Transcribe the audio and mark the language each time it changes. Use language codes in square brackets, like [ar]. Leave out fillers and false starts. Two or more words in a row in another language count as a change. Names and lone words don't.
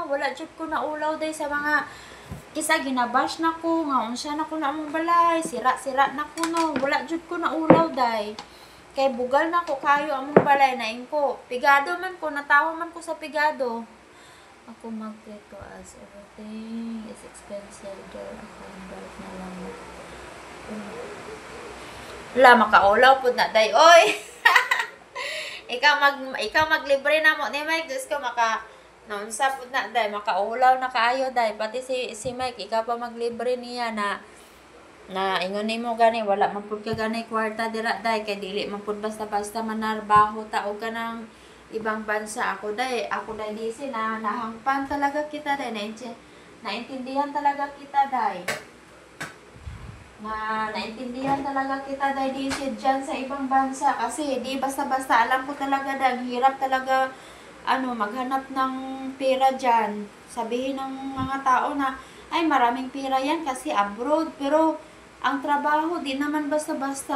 [ceb] Wala jud ko na ulaw day sa mga kisa ginabash na ko nga unsa na ko na among balay, sira na ko no. Wala jud ko na ulaw day. Kay bugal na ko kayo among balay na ko. Pigado man ko, natawa man ko sa pigado. Ako magpito [en] as everything is expensive there. [ceb] Ako balik na lang. Wala, makaulaw po na, day. Oy! ikaw maglibre na mo ni Mike. Diyos ko, naunsa po na, day. Makaulaw na kaayo, day. Pati si Mike, ikaw pa maglibre niya na ingon nimo gani wala man pud ka gani kwarta dira day kay dili man pud basta-basta manarbaho ta og kanang [tl] ibang bansa [ceb] ako day DC na nahangpan talaga kita day [tl] naintindihan talaga kita [ceb] day [tl] naintindihan talaga kita day DC dyan sa ibang bansa kasi di basta-basta alam ko talaga day hirap talaga maghanap ng pera dyan sabihin ng mga tao na ay maraming pera yan kasi abroad pero ang trabaho, di naman basta-basta.